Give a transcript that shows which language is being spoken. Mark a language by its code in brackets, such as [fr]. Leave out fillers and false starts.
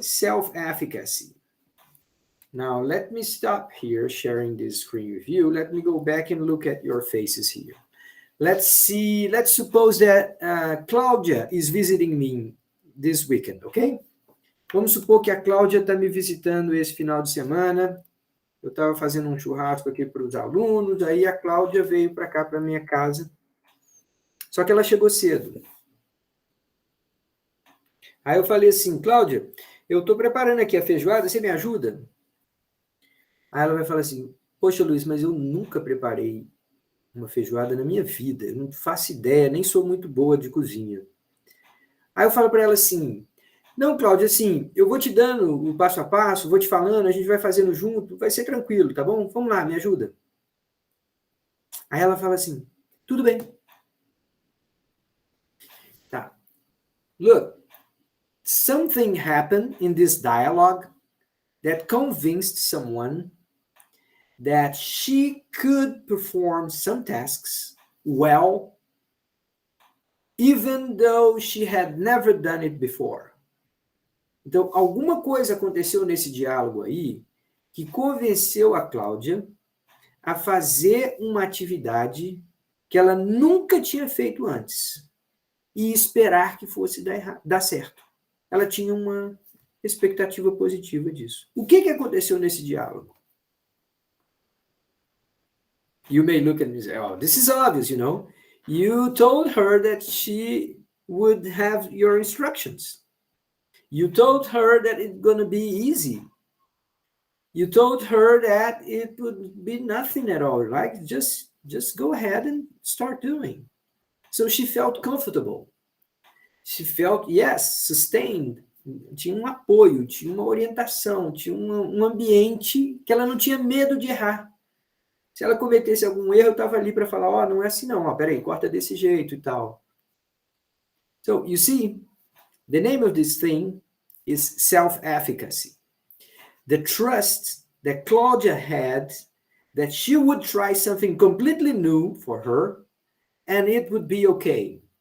[en] Self-efficacy. Now, let me stop here sharing this screen with you. Let me go back and look at your faces here. Let's suppose that Cláudia is visiting me this weekend, okay? [pt] Vamos supor que a Cláudia está me visitando esse final de semana. Eu estava fazendo um churrasco aqui para os alunos, aí a Cláudia veio para cá, para minha casa. Só que ela chegou cedo. Aí eu falei assim, Cláudia, eu estou preparando aqui a feijoada, você me ajuda? Aí ela vai falar assim, poxa, Luiz, mas eu nunca preparei uma feijoada na minha vida, eu não faço ideia, nem sou muito boa de cozinha. Aí eu falo para ela assim, não, Cláudia, assim, eu vou te dando o passo a passo, vou te falando, a gente vai fazendo junto, vai ser tranquilo, tá bom? Vamos lá, me ajuda. Aí ela fala assim, tudo bem. Tá. [en] Look, something happened in this dialogue that convinced someone that she could perform some tasks well, even though she had never done it before. [pt] Então, alguma coisa aconteceu nesse diálogo aí que convenceu a Cláudia a fazer uma atividade que ela nunca tinha feito antes e esperar que fosse dar certo. Ela tinha uma expectativa positiva disso. O que aconteceu nesse diálogo? [en] You may look at me and say, oh, this is obvious, you know. You told her that she would have your instructions. You told her that it's going to be easy. You told her that it would be nothing at all. Like, just go ahead and start doing. So she felt comfortable. She felt, yes, sustained. [pt] Tinha um apoio, tinha uma orientação, tinha um ambiente que ela não tinha medo de errar. Se ela cometesse algum erro, eu estava ali para falar, ó, não é assim não, ó, peraí, corta desse jeito e tal. [en] So, you see, the name of this thing is self-efficacy. The trust that Claudia had that she would try something completely new for her and it would be okay.